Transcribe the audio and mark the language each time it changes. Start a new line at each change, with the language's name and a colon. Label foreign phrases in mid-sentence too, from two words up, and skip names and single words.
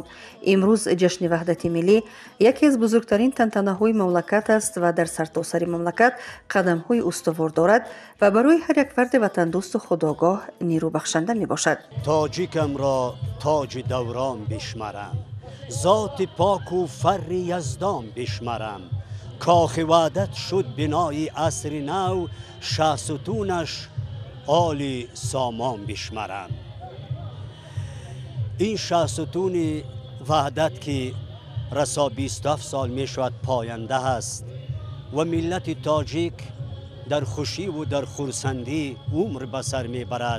Tajik: имрӯз ҷашни ваҳдати миллӣ яке аз бузургтарин тантанаҳои мамлакат аст ва дар сартосари мамлакат қадамҳои устувор дорад ва барои ҳар як фарди ватандӯсту худогоҳ нерӯбахшанда мебошад. тоҷикамро тоҷи даврон бишмарам, зоти поку фарри яздон бишмарам. Кохи ваҳдат шуд бинои асри нав, шаҳсутунаш Оли Сомон бишмарам. Ин шаҳсутуни ваҳдат ки расо 27 сол мешавад пойанда аст ва миллати тоҷик дар хушӣ ва дар хурсандӣ умр ба сар мебарад.